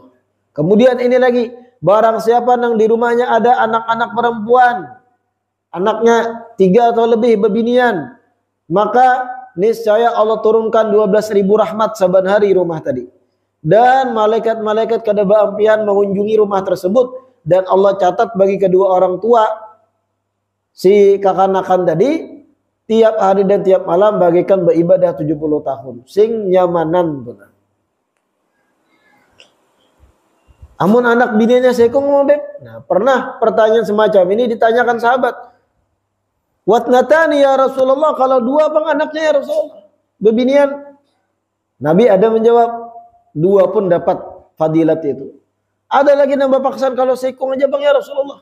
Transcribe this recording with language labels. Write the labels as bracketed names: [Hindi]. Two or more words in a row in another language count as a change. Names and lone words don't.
[Indonesian] Kemudian ini lagi, barang siapa yang di rumahnya ada anak-anak perempuan, anaknya 3 atau lebih bebinian, maka niscaya Allah turunkan 12.000 rahmat saban hari rumah tadi. [Banjar] Dan malaikat-malaikat kada beampian mengunjungi rumah tersebut. [Indonesian] Dan Allah catat bagi kedua orang tua si kakanakan tadi tiap hari dan tiap malam bagaikan beribadah 70 tahun. [Banjar] Sing nyamanan benar. Amun anak bininya sekong ngobek. [Indonesian] Nah, pernah pertanyaan semacam ini ditanyakan sahabat. Watnatani [Arabic] ya Rasulullah, [Indonesian] kalau 2 bang anaknya [Arabic] ya Rasulullah. [Banjar] Bebinian. [Indonesian] Nabi ada menjawab, 2 pun dapat fadilat itu. [Banjar] Ada lagi nambah paksaan kalau sekong aja bang [Arabic] ya Rasulullah.